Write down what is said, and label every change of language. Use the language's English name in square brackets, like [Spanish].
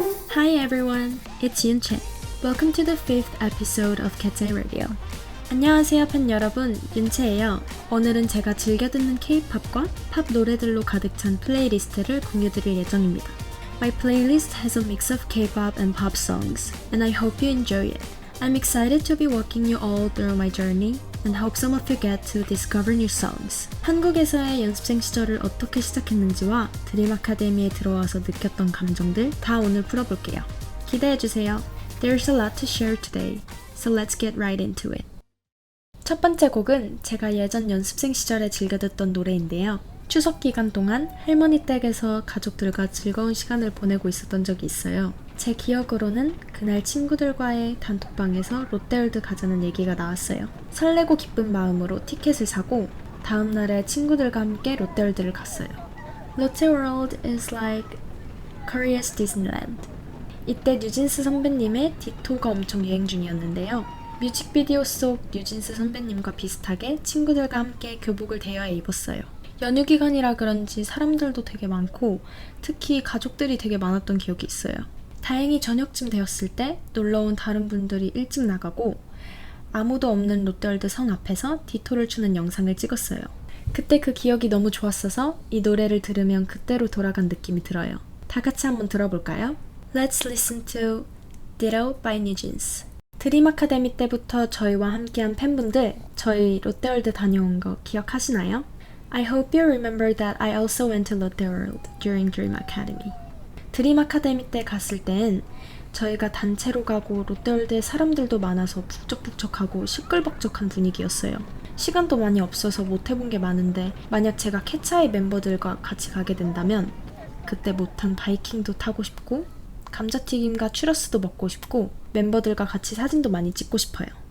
[English] Hi everyone, it's Yoon Chin. Welcome to the 5th episode of Cat's Eye Radio. [Korean] 안녕하세요 팬 여러분, 윤채예요. 오늘은 제가 즐겨 듣는 K-팝과 팝 노래들로 가득 찬 플레이리스트를 공유드릴 예정입니다. [English] My playlist has a mix of K-pop and pop songs, and I hope you enjoy it. I'm excited to be walking you all through my journey, and hope some of you get to discover new songs. [Korean] 한국에서의 연습생 시절을 어떻게 시작했는지와 드림 아카데미에 들어와서 느꼈던 감정들 다 오늘 풀어볼게요. 기대해주세요. [English] There's a lot to share today, so let's get right into it. [Korean] 첫 번째 곡은 제가 예전 연습생 시절에 즐겨 듣던 노래인데요. 추석 기간 동안 할머니 댁에서 가족들과 즐거운 시간을 보내고 있었던 적이 있어요. 제 기억으로는 그날 친구들과의 단톡방에서 롯데월드 가자는 얘기가 나왔어요. 설레고 기쁜 마음으로 티켓을 사고 다음 날에 친구들과 함께 롯데월드를 갔어요. [English] 롯데월드 is like Korea's Disneyland. [Korean] 이때 뉴진스 선배님의 디토가 엄청 유행 중이었는데요. 뮤직비디오 속 뉴진스 선배님과 비슷하게 친구들과 함께 교복을 대여해 입었어요. 연휴 기간이라 그런지 사람들도 되게 많고 특히 가족들이 되게 많았던 기억이 있어요. 다행히 저녁쯤 되었을 때 놀러온 다른 분들이 일찍 나가고 아무도 없는 롯데월드 성 앞에서 디토를 추는 영상을 찍었어요. 그때 그 기억이 너무 좋았어서 이 노래를 들으면 그때로 돌아간 느낌이 들어요. 다 같이 한번 들어볼까요? [English] Let's listen to Ditto by NewJeans. [Korean] 드림 아카데미 때부터 저희와 함께한 팬분들, 저희 롯데월드 다녀온 거 기억하시나요? [English] I hope you remember that I also went to Lotte World during Dream Academy. [Korean] 드림 아카데미 때 갔을 땐 저희가 단체로 가고 롯데월드에 사람들도 많아서 북적북적하고 시끌벅적한 분위기였어요. 시간도 많이 없어서 못 해본 게 많은데 만약 제가 캐츠아이 멤버들과 같이 가게 된다면 그때 못한 바이킹도 타고 싶고 감자튀김과 추러스도 먹고 싶고 멤버들과 같이 사진도 많이 찍고 싶어요.